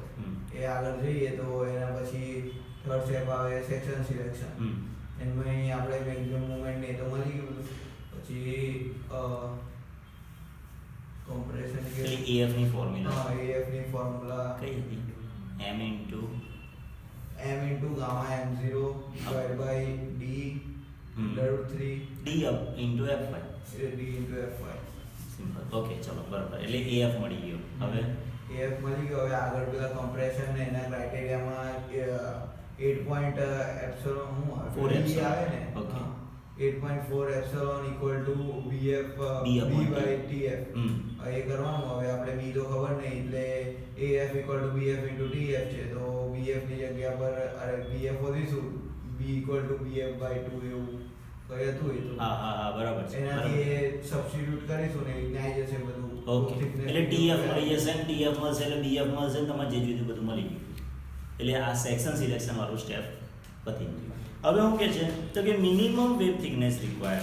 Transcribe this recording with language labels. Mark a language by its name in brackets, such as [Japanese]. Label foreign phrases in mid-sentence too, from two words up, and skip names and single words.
[Gujarati] હમ. એ આગળ જઈએ તો એના પછી થર્ડ સ્ટેપ આવે [English] section selection. [Gujarati] એમાં આપણે [English] maximum moment [Gujarati] ને તો મળી ગયું. પછી કોમ્પ્રેશન પેલી AF ની ફોર્મ્યુલા AF ની ફોર્મ્યુલા કઈ હતી? [English] m into gamma m0 divided by d √3 D up into F5. d into f5. Simple. Okay, [Gujarati] ચલો બરાબર. એટલે AF મળી ગયો. હવે AF મળી ગયો. હવે આગળ પેલા કમ્પ્રેશન ને એના ક્રાઇટેરિયામાં 8 એપ્સિલોન હું [English] 4 epsilon. [Gujarati] આવે ને. [English] Okay. 8.4 એપ્સિલોન equal to bf B b upon by T. [Gujarati] tf. એ કરવાનું. હવે આપણે b તો ખબર નહીં એટલે AF [English] equal to bf into tf [Gujarati] છે. તો bf ની જગ્યા પર અરે bf શોધીશું. [English] b equal to bf by 2 [Gujarati] એવું કઈ હતું એ તો. હા, બરાબર છે. એનાથી એ સબસ્ટિટ્યુટ કરીશું ને એટલે આવી જશે બધું. ઓકે, એટલે TF મળી જશે ને TF મળશે એટલે BF મળશે ને તમારે જે જોઈતું બધું મળી ગયું. એટલે આ [English] section selection [Gujarati] વાળું સ્ટેપ પતી ગયું. હવે શું કહે છે તો કે [English] minimum web thickness required.